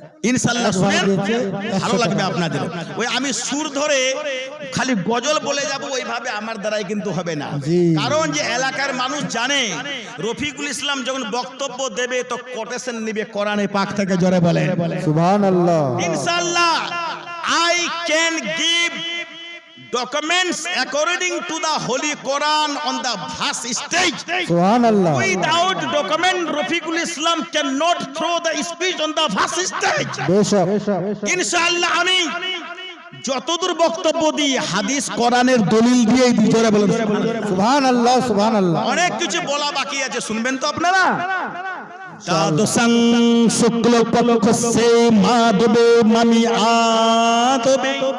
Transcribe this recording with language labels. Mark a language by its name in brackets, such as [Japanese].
[Bangla] ইনশাআল্লাহ শুনেন, ভালো লাগবে আপনাদের। ওই আমি সুর ধরে খালি গজল বলে যাব ওইভাবে আমার দ্বারাই কিন্তু হবে না। কারণ যে এলাকার মানুষ জানে রফিকুল ইসলাম যখন বক্তব্য দেবে তো কোটেশন নিবে কোরআনে পাক থেকে। জোরে বলে সুবহানাল্লাহ। [English] ইনশাআল্লাহ I can give documents according to the Holy Quran on the vast stage. [Bangla] সুবহানাল্লাহ। [English] Without document, Rafiqul Islam cannot throw the speech on the vast stage. [Bangla] বেশক ইনশাআল্লাহ আমি যতদূর বক্তব্য দিই হাদিস কোরআনের দলিল দিয়েই দিই। জোরে বলুন সুবহানাল্লাহ সুবহানাল্লাহ। অনেক কিছু বলা বাকি আছে, শুনবেন তো আপনারা? [Sanskrit] দ্বাদশাং শুক্লপক্ষস্যে মাধবে মামি আদবে